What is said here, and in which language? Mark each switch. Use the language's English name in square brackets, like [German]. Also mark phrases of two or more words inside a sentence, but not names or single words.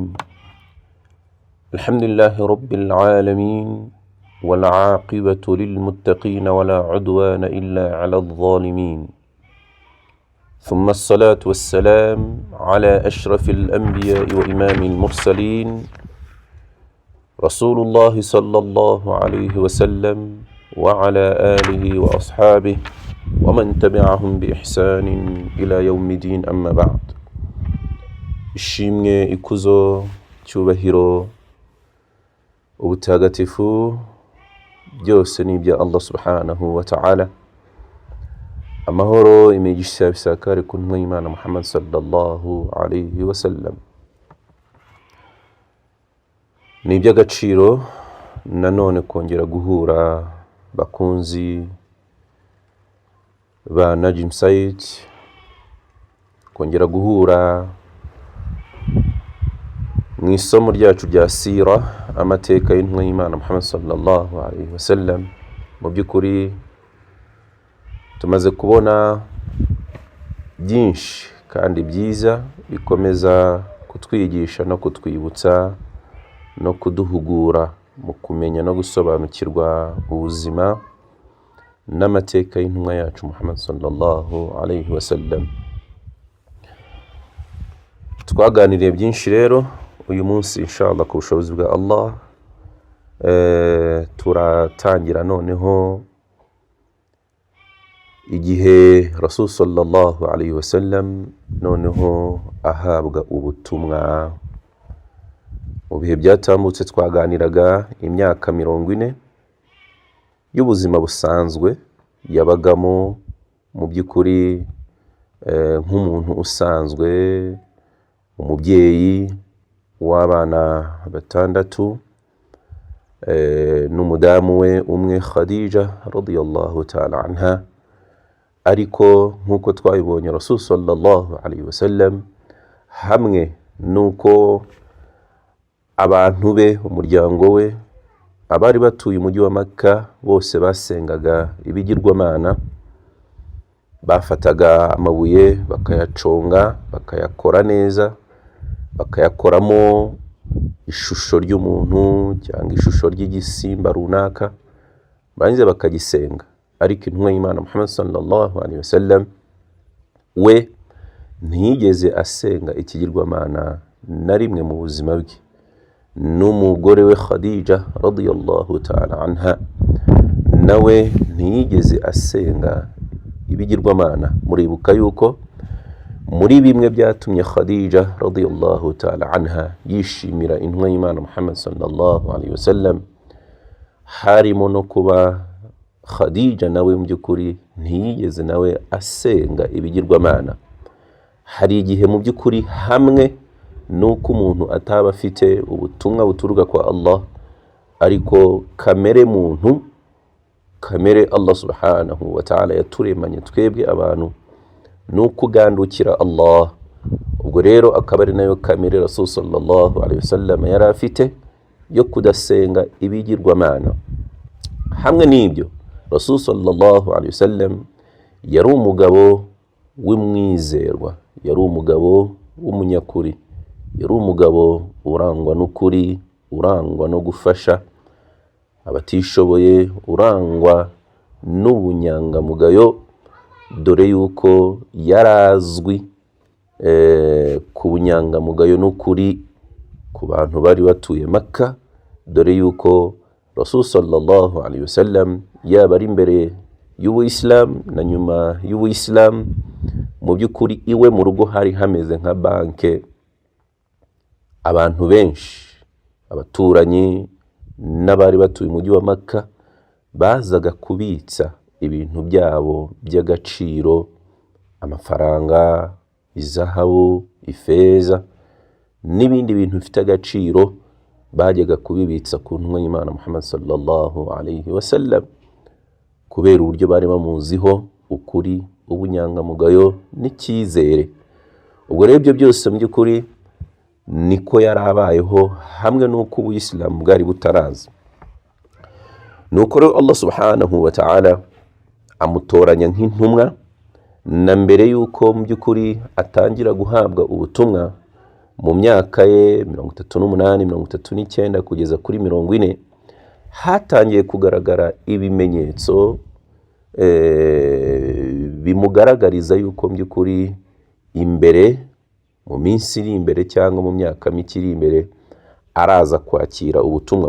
[Arabic] الحمد لله رب العالمين والعاقبة للمتقين ولا عدوان إلا على الظالمين، ثم الصلاة والسلام على أشرف الأنبياء وإمام المرسلين رسول الله صلى الله عليه وسلم وعلى آله وأصحابه ومن تبعهم بإحسان إلى يوم الدين. أما بعد. [Kinyarwanda] ishimwe, ikuzo, cyubahiro, ubutagatifu byose ni ibya Allah [Arabic] سبحانه وتعالى. [Kinyarwanda] Amahoro, imigisha bisakare ku ntumwa y'Imana Muhammad [Arabic] صلى الله عليه وسلم. [Kinyarwanda] Ni iby'agaciro nanone kongera guhura bakunzi ba Najim Said, kongera guhura mu isomo ryacu rya sira, amateka y'intumwa y'Imana Muhammad [Arabic] صلى الله عليه وسلم. [Kinyarwanda] Mu by'ukuri tumaze kubona byinshi kandi byiza bikomeza kutwigisha no kutwibutsa no kuduhugura mu kumenya no gusobanukirwa ubuzima n'amateka y'intumwa yacu Muhammad [Arabic] صلى الله عليه وسلم. [Kinyarwanda] Twaganiriye byinshi rero. Uyu munsi inshallah ku bushobozi bwa Allah turatangira noneho igihe [Arabic] رسول صلى الله عليه وسلم [Kinyarwanda] noneho ahabwa ubutumwa. Mu bihe byatambutse twaganiraga imyaka 40 y'ubuzima busanzwe yabagamo mu by'ukuri nk'umuntu usanzwe, umubyeyi w'abana 6 n'umudamu we umwe Khadija [Arabic] رضي الله تعالى عنها. [Kinyarwanda] Ariko nk'uko twabibonye [Arabic] رسول صلى الله عليه وسلم [Kinyarwanda] hamwe nuko abantu be, umuryango we, abari batuye umujyi wa Makka bose basengaga ibigirwamana, bafataga amabuye bakayaconga bakayakora neza, bakayakoramo ishusho ry'umuntu cyangwa ishusho ry'igisimba runaka, barangiza bakagisenga. Ariko intumwa y'Imana Muhammad [Arabic] صلى الله عليه وسلم [Kinyarwanda] we ntiyigeze asenga ikigirwamana na rimwe mu buzima bwe. N'umugore we Khadija [Arabic] رضي الله تعالى عنها [Kinyarwanda] nawe ntiyigeze asenga ibigirwamana. Muribuka yuko muri bimwe byatumye Khadija [Arabic] رضي الله تعالى عنها [Kinyarwanda] yishimira intumwa y'Imana Muhammad [Arabic] صلى الله عليه وسلم [Kinyarwanda] harimo no kuba Khadija nawe mu by'ukuri ntiyigeze nawe asenga ibigirwamana. Hari igihe mu by'ukuri hamwe nuko umuntu ataba afite ubutumwa buturuka kwa Allah, ariko kamere muntu, kamere Allah [Arabic] سبحانه وتعالى [Kinyarwanda] yaturemanye twebwe abantu nuko ugandukira Allah. Ubwo rero akaba ari nayo kamere [Arabic] رسول صلى الله عليه وسلم [Kinyarwanda] yari afite yo kudasenga ibigirwamana. Hamwe n'ibyo [Arabic] رسول صلى الله عليه وسلم [Kinyarwanda] yari umugabo w'umwizerwa, yari umugabo w'umunyakuri, yari umugabo urangwa n'ukuri, urangwa no gufasha abatishoboye, urangwa n'ubunyangamugayo, dore yuko yarazwi ku bunyangamugayo n'ukuri ku bantu bari batuye Makka, dore yuko [Arabic] رسول صلى الله عليه وسلم [Kinyarwanda] yaba ari imbere y'Ubuislam na nyuma y'Ubuislam, mu by'ukuri iwe mu rugo hari hameze nka banke. Abantu benshi, abaturanyi n'abari batuye umujyi wa Makka bazaga kubitsa ibintu byabo by'agaciro, amafaranga, izahabu, ifeza n'ibindi bintu bifite agaciro, bajyaga kubibitsa ku ntumwa y'Imana Muhammad [Arabic] صلى الله عليه وسلم, [Kinyarwanda] kubera uburyo bari bamuziho ukuri, ubunyangamugayo n'icyizere. Ubwo rero ibyo byose mu by'ukuri niko yarabayeho hamwe nuko Ubuyisilamu bwari butaraza. Nuko rero Allah [Arabic] سبحانه وتعالى [Kinyarwanda] amutoranya nk'intumwa, na mbere yuko mu by'ukuri atangira guhabwa ubutumwa mu myaka ye 38, 39 kugeza kuri 40, hatangiye kugaragara ibimenyetso bimugaragariza yuko mu by'ukuri imbere mu minsi iri imbere cyangwa mu myaka mike iri imbere araza kwakira ubutumwa.